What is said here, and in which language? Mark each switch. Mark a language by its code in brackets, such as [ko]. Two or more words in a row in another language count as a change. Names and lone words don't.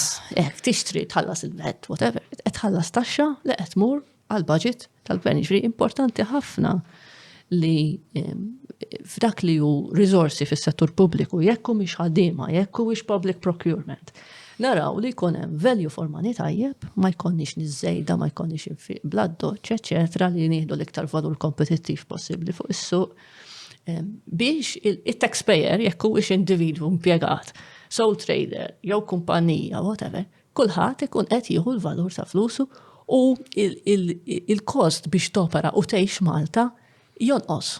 [mt] Tixtri tħallas il-vet, whatever, qed tħallas taxxa li qed tmur għall-budget tal-gvern. Jiġifieri importanti ħafna li f'dak li hu riżorsi fis-settur pubbliku jekk mhix ħaddiema, jekk huwiex [en] public procurement. [mt] Naraw li jkun hemm [en] value for money [mt] tajjeb, ma jkollniex niżejda, ma jkollniex infiq bladdoċ, eċetera, li nieħdu l-iktar valur kompetittiv possibbli fuq is-suq. Biex il-taxpayer, jekk huwiex individwu impjegat, [en] sole trader, [mt] jew kumpanija, whatever, kulħadd ikun qed jieħu l-valur ta' flusu u il-kost biex topera u tgħix Malta jonqos.